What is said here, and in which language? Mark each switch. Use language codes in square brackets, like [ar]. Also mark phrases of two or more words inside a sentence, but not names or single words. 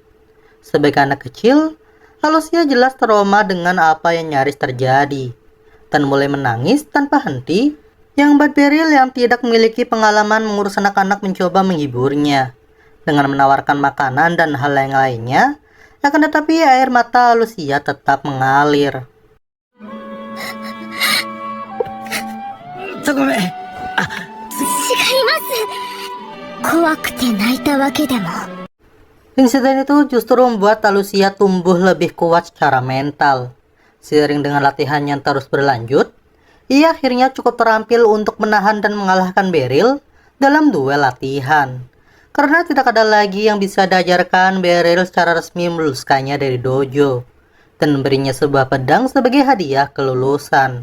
[id] Sebagai anak kecil, Lucia jelas trauma dengan apa yang nyaris terjadi dan mulai menangis tanpa henti, yang membuat Beryl yang tidak memiliki pengalaman mengurus anak-anak mencoba menghiburnya dengan menawarkan makanan dan hal yang lainnya Akan tetapi air mata Lucia tetap mengalir. [ja] ごめん。違います。怖くて泣いたわけでも。 [id] Insiden itu justru membuat Lucia tumbuh lebih kuat secara mental. Seiring dengan latihan yang terus berlanjut, ia akhirnya cukup terampil untuk menahan dan mengalahkan Beryl dalam duel latihan. Karena tidak ada lagi yang bisa diajarkan, Beryl secara resmi meluluskannya dari dojo dan memberinya sebuah pedang sebagai hadiah kelulusan.